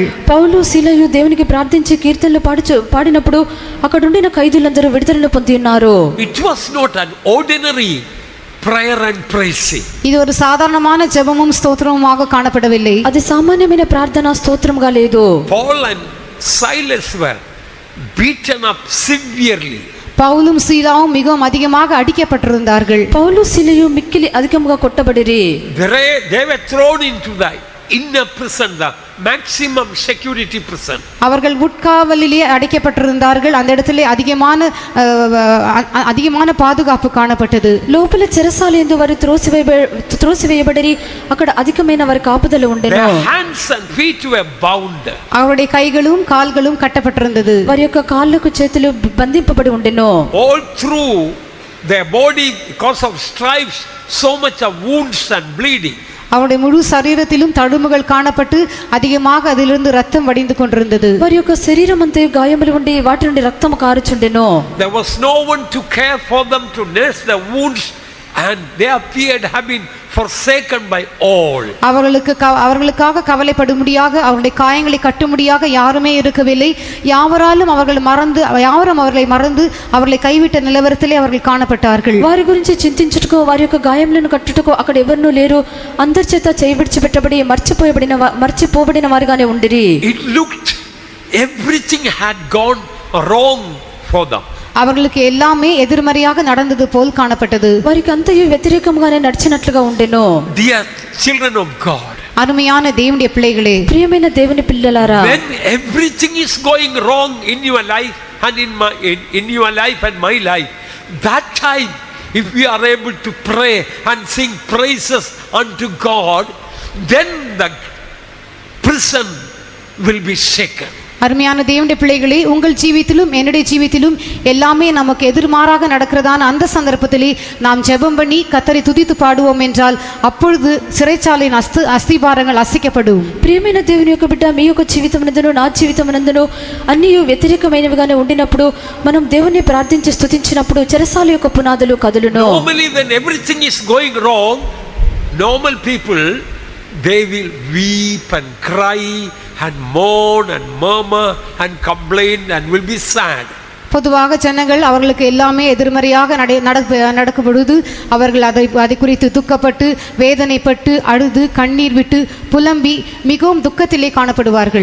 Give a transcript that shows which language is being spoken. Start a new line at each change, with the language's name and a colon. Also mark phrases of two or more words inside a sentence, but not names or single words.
Telugu: పౌలు సీలయు దేవునికి ప్రార్థించి కీర్తనలు పాడినప్పుడు అక్కడ ఉండిన ఖైదీలందరూ విడుదలను పొంది ఉన్నారు.
English: It was not an ordinary prayer and praising.
Tamil: இது ஒரு சாதாரணமான ஜெபமும் ஸ்தோத்திரமுமாக காணப்படவில்லை.
Telugu: అది సామాన్యమైన ప్రార్థన స్తోత్రముగా లేదు.
English: Paul and Silas were beaten up severely.
Tamil: பவுலும் சீலாவும் மிகவும் அதிகமாக அடிக்கப்பட்டிருந்தார்கள்.
Telugu: పౌలు సీలయు మిక్కిలి అధికముగా కొట్టబడిరి.
English: They were thrown into the inner prison, the maximum security prison.
Tamil: அவர்கள் உட்காவலிலே அடைக்கப்பட்டிருந்தார்கள். அந்த இடத்திலே அதிகமான பாதுகாப்பு காணப்பட்டது.
Telugu: లోపల చెరసాలయందు వారు త్రోసివేయబడిరి. అక్కడ అధికమైన వారి కాపుదల ఉండెను.
English: Their hands and feet were bound.
Tamil: அவருடைய கைகளும் கால்களும் கட்டப்பட்டிருந்தது.
Telugu: వారి యొక్క కాళ్ళకు చేతులు బంధింపబడి ఉండెను.
English: All through their body, because of stripes, so much of wounds and bleeding.
Tamil: அவருடைய முழு சரீரத்திலும் தழும்புகள் காணப்பட்டு அதிகமாக அதிலிருந்து ரத்தம் வடிந்து கொண்டிருந்தது.
Telugu: వారి యొక్క శరీరం అంతా గాయములు ఉండి వాటి నుండి రక్తము కారుచుండెను.
English: There was no one to care for them, to nurse the wounds, and they appeared have been forsaken by all.
Tamil: அவர்களுக்காக கவலைப்படும்படியாக அவருடைய காயங்களை கட்டும்படியாக யாருமே இருக்கவில்லை. யாவரும் அவர்களை மறந்து அவர்களை கைவிட்ட நிலவரத்திலே அவர்கள் காணப்பட்டார்கள்.
Telugu: వారి గురించి చింతించుటకు వారి యొక్క గాయములను కట్టుటకు అక్కడ ఎవరునూ లేరు. అందరి చేత చేయబడి మర్చిపోబడిన వారుగానే ఉండిరి.
English: It looked everything had gone wrong for them.
Tamil: அவர்களுக்கு எல்லாமே எதிர்மறையாக நடந்தது போல் காணப்பட்டது.
Telugu: వారికి అంతయు వ్యతిరేకంగానే నడిచినట్లుగా ఉండెను.
English: Dear children of God,
Tamil: அருமையான தேவனுடைய பிள்ளைகளே,
Telugu: ప్రియమైన దేవుని పిల్లలారా,
English: when everything is going wrong in your life and in your life and my life, that time if we are able to pray and sing praises unto God, then the prison will be shaken.
Tamil: அருமையான தேவனுடைய பிள்ளைகளே, உங்கள் ஜீவித்திலும் என்னுடைய ஜீவித்திலும் எல்லாமே நமக்கு எதிர்மாறாக நடக்கிறதான அந்த சந்தர்ப்பத்திலே நாம் ஜெபம் பண்ணி கர்த்தரை துதித்து பாடுவோம் என்றால் அப்பொழுது சிறைச்சாலையின் அஸ்திபாரங்கள் அசைக்கப்படும்.
Telugu: ప్రియమైన దేవుని యొక్క బిడ్డ, మీ యొక్క జీవితమునందును నా జీవితమునందును అన్నీ వ్యతిరేకమైనవిగానే ఉండినప్పుడు మనం దేవుని ప్రార్థించి స్తుతించినప్పుడు చెరసాల యొక్క పునాదులు కదులును.
English: Normally when everything is going wrong, normal people, they will weep and cry and mourn and murmur and complain and will be sad.
Tamil: பொதுவாக ஜனங்கள் அவர்களுக்கு எல்லாமே எதிர்மறையாக நடக்கும் பொழுது அவர்கள் அதை குறித்து துக்கப்பட்டு வேதனைப்பட்டு அழுது கண்ணீர் விட்டு புலம்பி மிகவும் துக்கத்திலே காணப்படுவார்கள்.